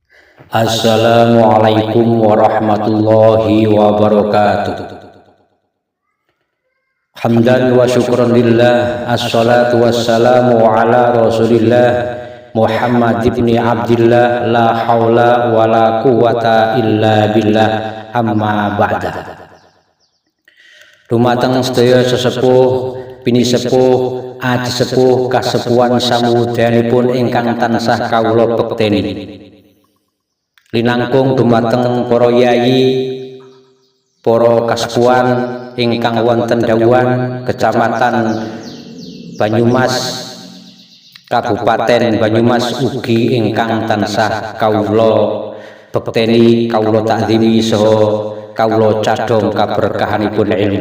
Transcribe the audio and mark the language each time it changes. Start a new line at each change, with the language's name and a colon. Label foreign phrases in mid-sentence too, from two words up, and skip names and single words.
Arabic: السلام عليكم ورحمة الله وبركاته. حمدا وشكرا لله، الصلاة والسلام على رسول الله محمد ابن عبد الله، لا حول ولا قوة إلا بالله, أما بعد.
Javanese: Dumateng sedaya sesepuh, bini sepuh, aji sepuh, kasepuhan samudyanipun ingkang tansah kawula bekteni. Linangkung dumateng para yayi, para kasepuhan ingkang wonten Dawan, Kecamatan Banyumas, Kabupaten Banyumas ugi ingkang tansah kawula bekteni, kawula takzimi saha kawula cadhong kaberkahanipun ilmu.